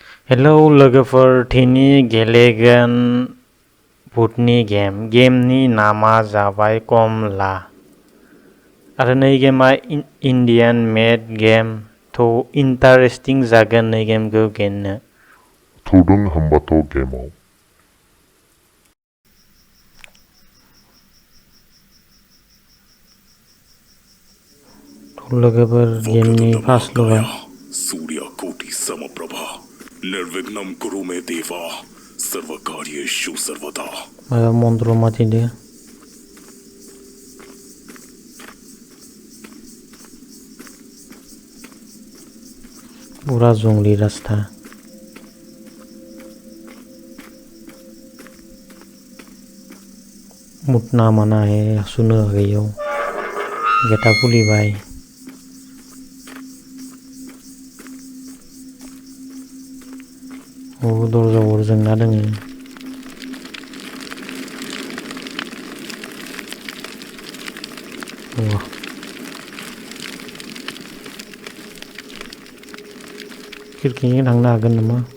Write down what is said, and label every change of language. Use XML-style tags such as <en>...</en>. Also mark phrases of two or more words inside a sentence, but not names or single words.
<brx>हेलौ लोगोफोर दिनै गेलेगोन भुटनि गेमनि नामा जाबाय कमला आरो नै गेमा</brx> <en>Indian made game</en> <brx>थ' इन्टारेस्टिं जागोन नै गेमखौ गेलेनो थुदों होमबाथ' गेमाव लोगोफोर गेमनि फार्स्ट लुबाय</brx> <sa>सूर्यकोटि समप्रभा निर्विघ्नं कुरु मे देवा सर्वकार्येषु सर्वदा</sa> <brx>माबा मन्त्र माथिदो</brx> <hi>पूरा जंगली रास्ता</hi> <brx>मुतना माना है सुनो गयो गेटा खुलिबाय दरजा जोंना दोङो खिरखिजों थांनो हागोन नामा</brx>